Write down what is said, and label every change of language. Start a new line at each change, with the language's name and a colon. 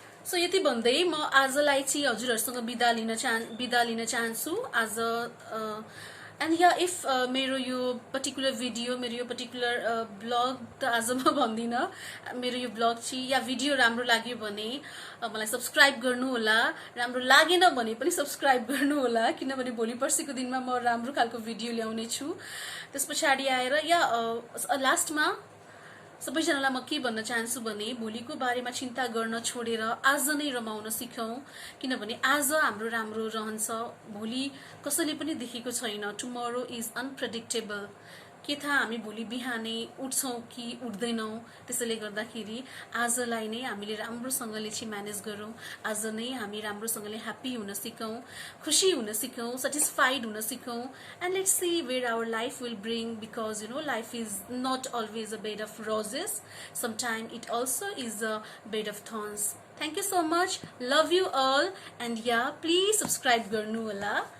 Nepali: So यति भन्दै म आजलाई चाहिँ हजुरहरुसँग बिदा लिन चाहन्छु आज एन्ड या इफ मेरो यो पर्टिकुलर भिडियो मेरो यो पर्टिकुलर ब्लग त आज म भन्दिन मेरो यो ब्लग चाहिँ या भिडियो राम्रो लाग्यो भने मलाई सब्स्क्राइब गर्नु होला राम्रो लागेन भने पनि सब्स्क्राइब गर्नु होला किनभने भोलि पर्सिको दिनमा म राम्रो खालको भिडियो ल्याउने छु त्यसपछि आएर या लास्टमा सबैजनालाई म के भन्न चाहन्छु भने भोलिको बारेमा चिन्ता गर्न छोडेर आज नै रमाउन सिकौं किनभने आज हाम्रो राम्रो रहन्छ भोलि कसैले पनि देखेको छैन
English: tomorrow is unpredictable
Nepali: के थाहा हामी भोलि बिहानै उठ्छौँ कि उठ्दैनौँ। त्यसैले गर्दाखेरि आजलाई नै हामीले राम्रोसँगले चाहिँ म्यानेज गरौँ। आज नै हामी राम्रोसँगले ह्याप्पी हुन सिकौँ, खुसी हुन सिकौँ, सेटिस्फाइड हुन सिकौँ।
English: And let's see where our life will bring, because life is not always a bed of roses, sometime it also is a bed of thorns. Thank you so much. Love you all. And yeah, please subscribe
Nepali: गर्नु होला।